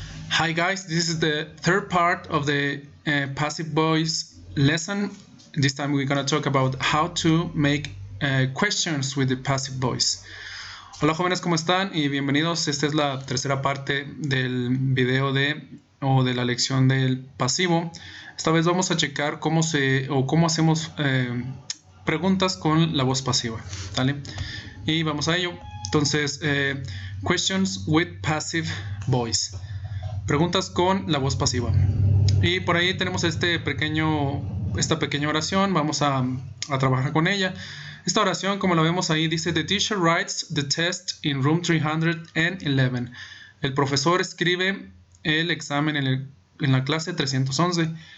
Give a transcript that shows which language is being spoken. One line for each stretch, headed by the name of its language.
English: Hi guys, this is the third part of the passive voice lesson. This time we're going to talk about how to make questions with the passive voice.
Spanish: Hola jóvenes, ¿cómo están? Y bienvenidos. Esta es la tercera parte del video de la lección del pasivo. Esta vez vamos a checar cómo hacemos preguntas con la voz pasiva, ¿vale? Y vamos a ello.
English: Entonces, questions with passive voice.
Spanish: Preguntas con la voz pasiva. Y por ahí tenemos esta pequeña oración. Vamos a trabajar con ella. Esta oración, como la vemos ahí, dice:
English: The teacher writes the test in room 311.
Spanish: El profesor escribe el examen en la clase 311.